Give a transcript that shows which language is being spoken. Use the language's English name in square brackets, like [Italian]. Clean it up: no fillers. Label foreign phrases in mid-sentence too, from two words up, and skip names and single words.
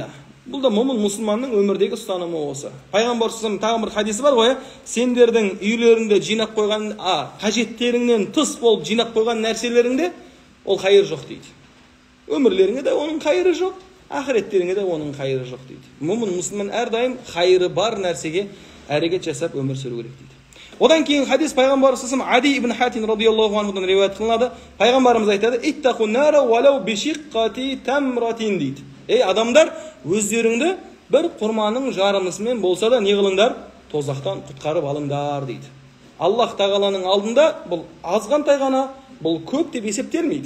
[Kazakh] Бұл да момын мұсылманның өмірдегі ұстанымы осы. Пайғамбар саллаллаху тағы бір хадисі бар ғой, сендердің үйлеріңде жинап қойған, қажеттеріңнен тыс болып жинап қойған нәрселеріңде ол қайыр жоқ дейді. Өмірлеріңе де оның қайыры жоқ, ақыреттеріңе де оның қайыры жоқ дейді. Момын мұсылман әрдайым қайыры бар нәрсеге әрекет жасап өмір сүру керек дейді. Одан кейін хадис пайғамбар [Arabic] صلى الله عليه [Kazakh] Ади ибн Хатим [Arabic] رضي الله عنه [Kazakh] риуаят қылынады. Пайғамбарымыз айтады: [Arabic] "اتقوا النار ولو بشق تمرة" [Kazakh] дейді. Ey адамдар, өздеріңді бір құрманың жарымысымен болса да не қылыңдар? Тозақтан құтқарып алыңдар дейді. Аллах тағаланың алдында бұл азғантай ғана, бұл көп деп есептелмейді.